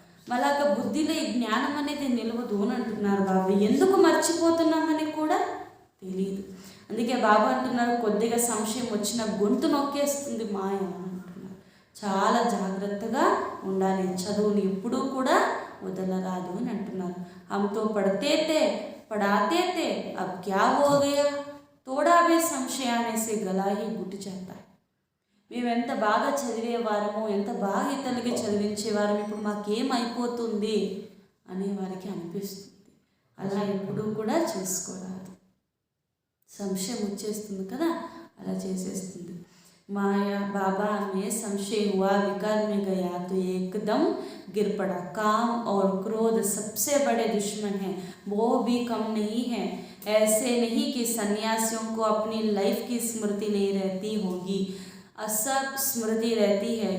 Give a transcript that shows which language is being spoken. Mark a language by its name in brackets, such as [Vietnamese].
[Telugu] మళ్ళాక బుద్ధిలో ఈ జ్ఞానం అనేది నిలవదు అని అంటున్నారు బాబా. ఎందుకు మర్చిపోతున్నామని కూడా తెలియదు. అందుకే బాబా అంటున్నారు, కొద్దిగా సంశయం వచ్చిన గొంతు నొక్కేస్తుంది మాయ అంటున్నారు. చాలా జాగ్రత్తగా ఉండాలి, చదువుని ఎప్పుడూ కూడా వదలరాదు అని అంటున్నారు. [Hindi] హమ్తో పढ़ाते थे अब क्या हो गया, थोड़ा भी संशय आने से गला ही घुट जाता है. [Telugu] మేము ఎంత బాగా చదివేవారము, ఎంత బాగా ఇతరులకి చదివించేవారము, ఇప్పుడు మాకేమైపోతుంది అనే వారికి అనిపిస్తుంది. అలా ఎప్పుడూ కూడా చేసుకోరాదు, సంశయం వచ్చేస్తుంది కదా, అలా చేసేస్తుంది माया. [Hindi] बाबा में संशय हुआ, विकार में गया तो एकदम गिर पड़ा. काम और क्रोध सबसे बड़े दुश्मन हैं, वो भी कम नहीं है. ऐसे नहीं कि सन्यासियों को अपनी लाइफ की स्मृति नहीं रहती होगी, सब स्मृति रहती है.